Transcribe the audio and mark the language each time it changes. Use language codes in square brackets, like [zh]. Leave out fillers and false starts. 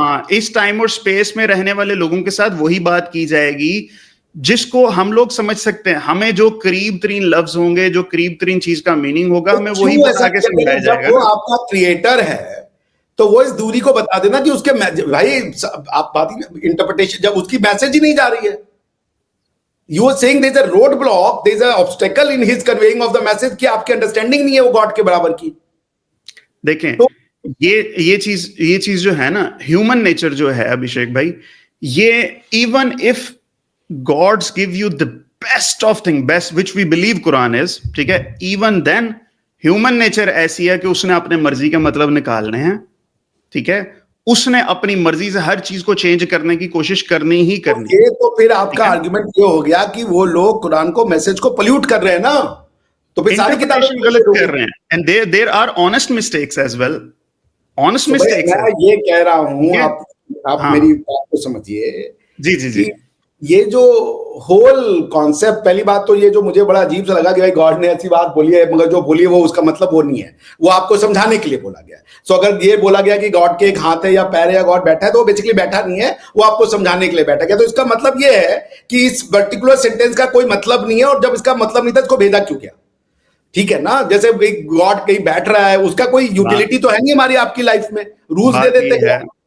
[ur] اس time اور space میں رہنے والے لوگوں کے ساتھ وہی بات کی جائے گی جس کو ہم لوگ سمجھ سکتے ہیں. ہمیں جو قریب ترین لفظ ہوں گے, جو قریب ترین چیز کا میننگ ہوگا, ہمیں وہی بتا کے سمجھایا جائے گا. وہ آپ کا کریٹر ہے تو وہ اس دوری کو بتا دینا کہ اس کے بھائی آپ بات انٹرپریٹیشن جب اس کی میسج ہی نہیں جا رہی ہے. [en] You are saying there is a road block, there is a obstacle in his conveying of the message [ur] کہ آپ کی انڈرسٹینڈنگ نہیں ہے وہ گاڈ کے برابر کی. دیکھیں یہ چیز جو ہے نا, ہیومن نیچر جو ہے ابھیشیک بھائی, یہ [en] even if gods give you the best of thing, best which we believe Quran is, [ur] ٹھیک ہے, [en] even then [ur] ہیومن نیچر ایسی ہے کہ اس نے اپنے مرضی کے مطلب نکالنے ہیں, ٹھیک ہے. اس نے اپنی مرضی سے ہر چیز کو چینج کرنے کی کوشش کرنی ہی کرنی. یہ تو پھر آپ کا آرگومنٹ یہ ہو گیا کہ وہ لوگ قرآن کو میسج کو پلیوٹ کر رہے ہیں نا, تو پھر ساری کتابیں غلط کر رہے ہیں. [en] And there are honest mistakes as well. Honest mistakes. [ur] میں یہ کہہ رہا ہوں, آپ میری بات کو سمجھیے. جی یہ جو ہول کانسیپٹ, پہلی بات تو یہ جو مجھے بڑا عجیب سا لگا کہ بھائی گاڈ نے ایسی بات بولی ہے, مگر جو بولی ہے وہ اس کا مطلب وہ نہیں ہے, وہ آپ کو سمجھانے کے لیے بولا گیا ہے. سو اگر یہ بولا گیا کہ گاڈ کے ایک ہاتھ ہے یا پیر ہے یا گاڈ بیٹھا ہے, تو وہ بیسیکلی بیٹھا نہیں ہے, وہ آپ کو سمجھانے کے لیے بیٹھا گیا. تو اس کا مطلب یہ ہے کہ اس پرٹیکولر سینٹینس کا کوئی مطلب نہیں ہے, اور جب اس کا مطلب نہیں تھا اس کو بھیجا کیوں کیا؟ ٹھیک ہے نا, جیسے گاڈ کہیں بیٹھ رہا ہے, اس کا کوئی یوٹیلیٹی تو ہے نہیں ہماری آپ کی لائف میں, رولز دے دیتے ہیں.